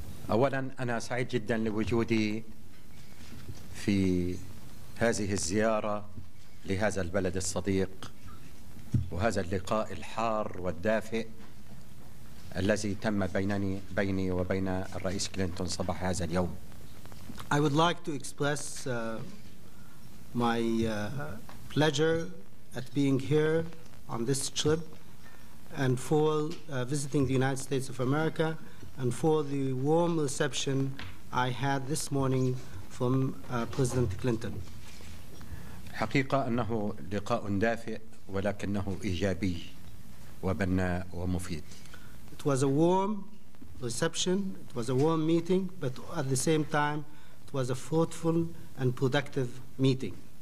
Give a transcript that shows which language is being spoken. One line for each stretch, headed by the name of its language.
Arabic: أولا أنا سعيد جدا لوجودي في هذه الزيارة لهذا البلد الصديق وهذا اللقاء الحار والدافئ الذي تم بيني وبين الرئيس كلينتون صباح هذا اليوم.
English: I would like to express my pleasure at being here on this trip and for visiting the United States of America and for the warm reception I had this morning from President Clinton.
Arabic: حقيقة أنه لقاء دافئ ولكنه إيجابي وبناء ومفيد.
English: It was a warm reception, it was a warm meeting, but at the same time it was a fruitful and productive meeting.